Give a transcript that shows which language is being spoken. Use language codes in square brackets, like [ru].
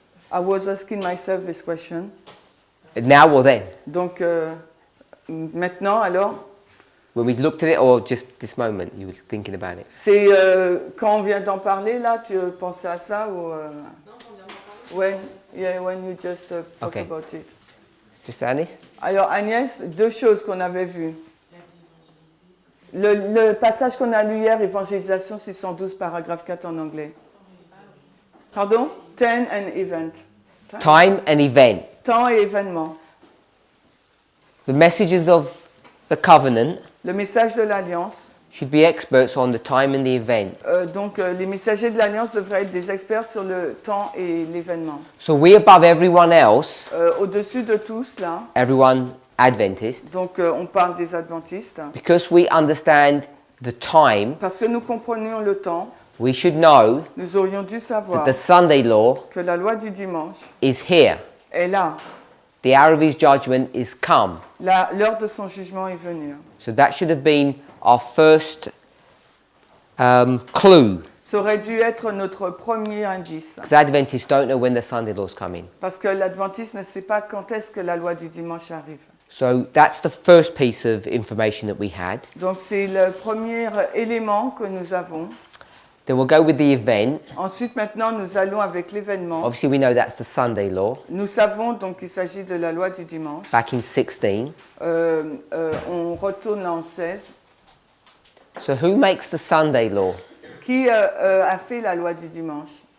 [en] I was asking myself this question. Now or then? [fr] Donc, maintenant, alors, [en] When we looked at it, or just this moment, you were thinking about it? [fr] c'est quand on vient d'en parler, là, tu pensais à ça ou... [en] Ouais, yeah, when you just talk Okay. about it. Just Anis? [fr] Alors, Agnès, deux choses qu'on avait vues. Le passage qu'on a lu hier, évangélisation 612, paragraphe 4 en anglais. [en] Pardon? Ten and event. Time and event. [fr] Temps et événement. [en] The messages of the covenant [fr] Le message de l'Alliance. [en] should be experts on the time and the event. [fr] Donc, les messagers de l'Alliance devraient être des experts sur le temps et l'événement. [en] So we above everyone else, [fr] Au-dessus de tous, là, [en] everyone Adventist, [fr] donc on parle des adventistes, [en] because we understand the time, [fr] parce que nous comprenions le temps, [en] we should know [fr] nous aurions dû savoir [en] that the Sunday law [fr] que la loi du dimanche [en] is here. [fr] est là. [en] The hour of his judgment is come. [fr] L'heure de son jugement est venue. [en] So that should have been our first clue. [fr] Ça aurait dû être notre premier indice, [en] Because Adventists don't know when the Sunday law's coming. [fr] parce que l'adventiste ne sait pas quand est-ce que la loi du dimanche arrive. [en] So that's the first piece of information that we had. [fr] Donc c'est le premier élément que nous avons. [en] Then we'll go with the event. [fr] Ensuite, maintenant, nous allons avec l'événement. [en] Obviously, we know that's the Sunday law, [fr] Nous savons donc qu'il s'agit de la loi du dimanche. [en] back in 16. [fr] On retourne là en 16. [en] So who makes the Sunday law? [fr] Qui a fait la loi du dimanche?